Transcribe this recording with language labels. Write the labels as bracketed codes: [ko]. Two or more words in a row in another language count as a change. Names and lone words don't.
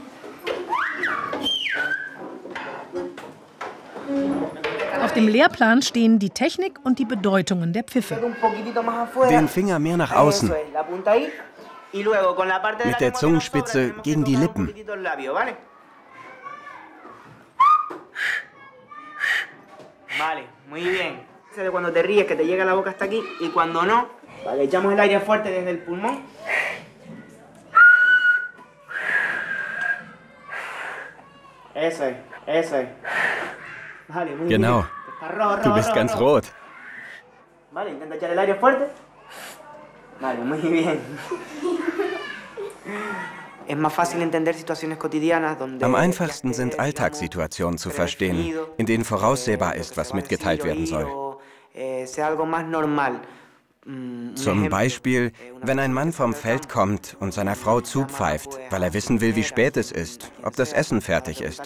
[de] Auf dem Lehrplan stehen die Technik und die Bedeutungen der Pfiffe. Den Finger mehr nach außen. Mit der Zungenspitze gegen die Lippen. [es] Vale, muy bien. Cuando te ríes, que te llega la boca hasta aquí, y cuando no, vale, echamos el aire fuerte desde el pulmón. Eso es, eso es. Vale, muy bien. [de] Genau. Du bist ganz rot. [es] Vale, intenta echar el aire fuerte. Vale, muy bien. [de] Am einfachsten sind Alltagssituationen zu verstehen, in denen voraussehbar ist, was mitgeteilt werden soll. Zum Beispiel, wenn ein Mann vom Feld kommt und seiner Frau zupfeift, weil er wissen will, wie spät es ist, ob das Essen fertig ist.